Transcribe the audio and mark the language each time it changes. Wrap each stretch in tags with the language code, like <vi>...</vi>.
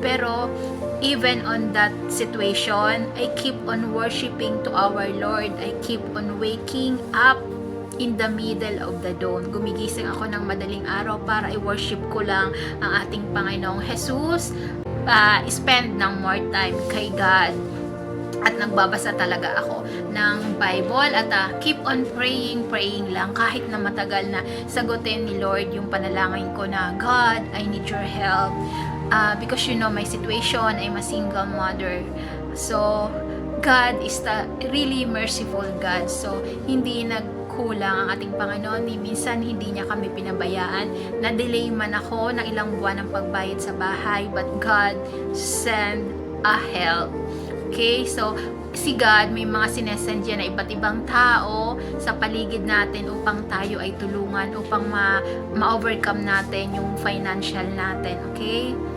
<en>Pero even on that situation, I keep on worshiping to our Lord. I keep on waking up in the middle of the dawn.</en> <tl>Gumigising ako ng madaling araw para i-worship ko lang ang ating Panginoong Jesus. Spend ng more time kay God. At nagbabasa talaga ako ng Bible at keep on praying lang kahit na matagal na sagutin ni Lord yung panalangin ko na,</tl> <en>God, I need your help. Because you know my situation, I'm a single mother. So, God is the really merciful God.</en> <tl>So, hindi kulang ang ating Panginoon. Minsan hindi niya kami pinabayaan. Na-delay man ako ng ilang buwan ng pagbayad sa bahay,</tl> <en>but God send a help.</en> <tl>Okay? So, si God may mga sinesend yan na iba't ibang tao sa paligid natin upang tayo ay tulungan, upang ma-overcome natin yung financial natin. Okay?</tl>